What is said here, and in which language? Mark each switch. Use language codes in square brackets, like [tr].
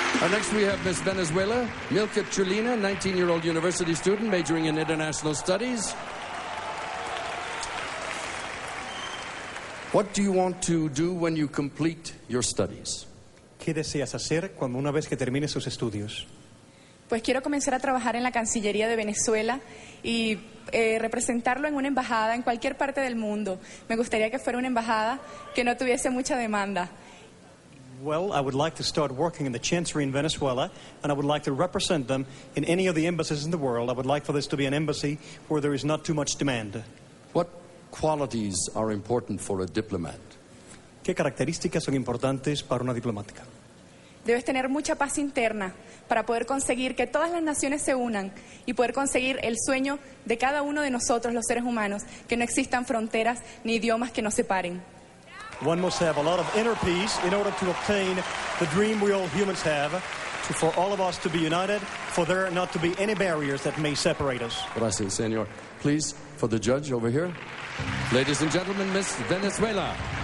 [en] Next we have Miss Venezuela, Milka Chulina, 19-year-old university student majoring in international studies. What do you want to do when you complete your studies? [es] ¿Qué deseas hacer cuando una vez que termines sus estudios? Pues quiero comenzar a trabajar en la Cancillería de Venezuela y representarlo en una embajada en cualquier parte del mundo. Me gustaría que fuera una embajada que no tuviese mucha demanda. [en] Well, I would like to start working in the Chancery in Venezuela, and I would like to represent them in any of the embassies in the world. I would like for this to be an embassy where there is not too much demand. What qualities are important for a diplomat? [es] ¿Qué características son importantes para una diplomática? Debes tener mucha paz interna para poder conseguir que todas las naciones se unan y poder conseguir el sueño de cada uno de nosotros, los seres humanos, que no existan fronteras ni idiomas que nos separen. [en] One must have a lot of inner peace in order to obtain the dream we all humans have, for all of us to be united, for there not to be any barriers that may separate us. [es] Gracias, senor. [en] Please, for the judge over here. Ladies and gentlemen, Miss Venezuela.